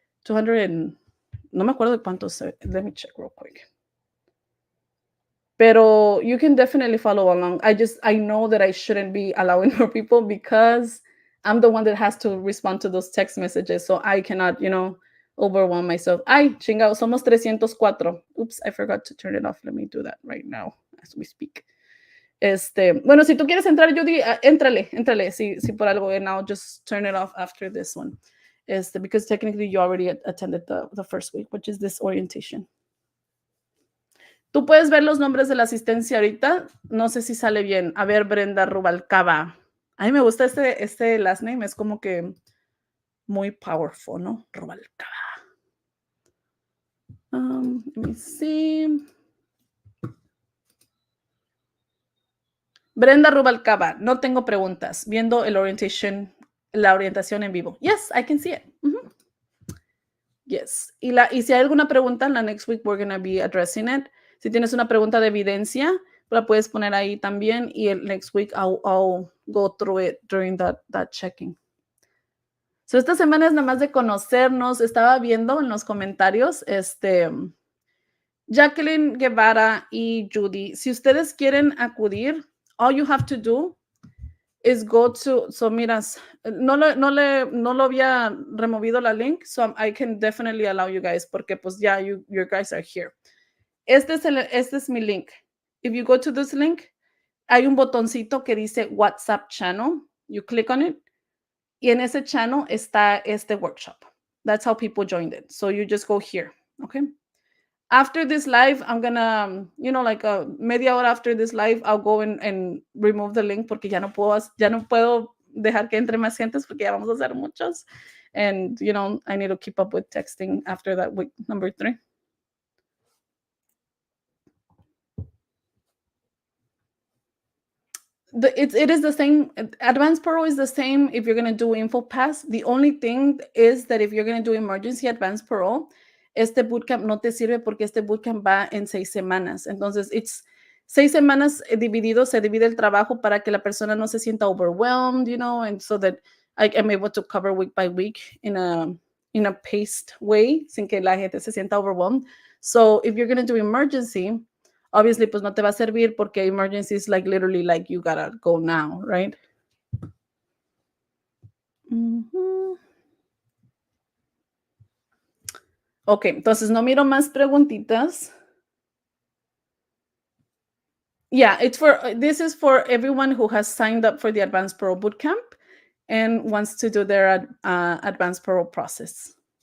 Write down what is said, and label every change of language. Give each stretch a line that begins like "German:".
Spanish: 200 and no me acuerdo de cuántos.
English: Let me check real quick. Pero you can definitely follow along. I know that I shouldn't be allowing more people because I'm the one that has to respond to those text messages. So I cannot, overwhelm myself.
Spanish: Ay, chingado, somos 304.
English: Oops, I forgot to turn it off. Let me do that right now as we speak.
Spanish: Bueno, si tú quieres entrar, Judy, éntrale, si por algo,
English: and I'll just turn it off after this one. Because technically you already attended the first week, which is this orientation.
Spanish: Tú puedes ver los nombres de la asistencia ahorita. No sé si sale bien. A ver, Brenda Rubalcaba. A mí me gusta este last name, es como que muy powerful, ¿no? Rubalcaba.
English: Let me see.
Spanish: Brenda Rubalcaba, no tengo preguntas. Viendo la orientación en vivo.
English: Yes, I can see it. Yes.
Spanish: Y si hay alguna pregunta, en la
English: next week we're going to be addressing it.
Spanish: Si tienes una pregunta de evidencia, la puedes poner ahí también. Y el
English: next week I'll go through it during that checking.
Spanish: So esta semana es nada más de conocernos. Estaba viendo en los comentarios, Jacqueline Guevara y Judy, si ustedes quieren acudir,
English: all you have to do is go to,
Spanish: so miras, no lo había removido la link,
English: so I can definitely allow you guys,
Spanish: porque pues ya,
English: your guys are here.
Spanish: Este es mi link.
English: If you go to this link,
Spanish: hay un botoncito que dice WhatsApp channel.
English: You click on it,
Spanish: y en ese channel está este workshop.
English: That's how people joined it. So you just go here, okay? After this live, I'm gonna, like
Spanish: a media hora
English: after this live, I'll go and remove the link
Spanish: porque ya no puedo dejar que entre más gentes porque ya vamos a hacer muchos.
English: And, I need to keep up with texting after that week number 3. It is the same. Advance Parole is the same if you're going to do Info Pass. The only thing is that if you're going to do Emergency Advance Parole,
Spanish: este bootcamp no te sirve porque este bootcamp va en 6 semanas. Entonces, 6 semanas dividido, se divide el trabajo para que la persona no se sienta overwhelmed,
English: and so that I am able to cover week by week in a paced way,
Spanish: sin que la gente se sienta overwhelmed.
English: So if you're going to do emergency, obviously,
Spanish: pues no te va a servir porque
English: emergency is literally you gotta go now, right?
Spanish: Ok, entonces no miro más preguntitas.
English: Yeah, this is for everyone who has signed up for the Advanced Parole Bootcamp and wants to do their Advanced Parole process.